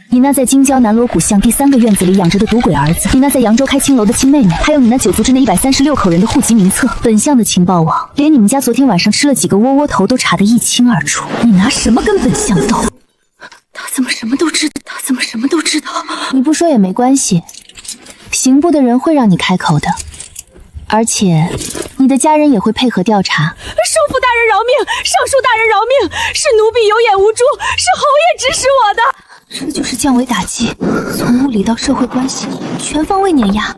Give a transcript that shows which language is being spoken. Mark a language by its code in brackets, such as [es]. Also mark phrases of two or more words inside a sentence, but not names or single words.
[zh] 你那在京郊南锣鼓巷第3个院子裡養着的賭鬼兒子，你那在揚州開青樓的親妹妹，還有你那9族之內136口人的戶籍名冊，本相的情報網，連你們家昨天晚上吃了幾個窩窩頭都查得一清二楚。你拿什麼跟本相鬥？他怎麼什麼都知道？他怎麼什麼都知道？你不說也沒關係，刑部的人會讓你開口的，而且你的家人也會配合調查。聖父大人饒命，尚書大人饒命，是奴婢有眼無珠，是侯爺指使我的。這就是降維打擊，從物理到社會關係，全方位碾壓。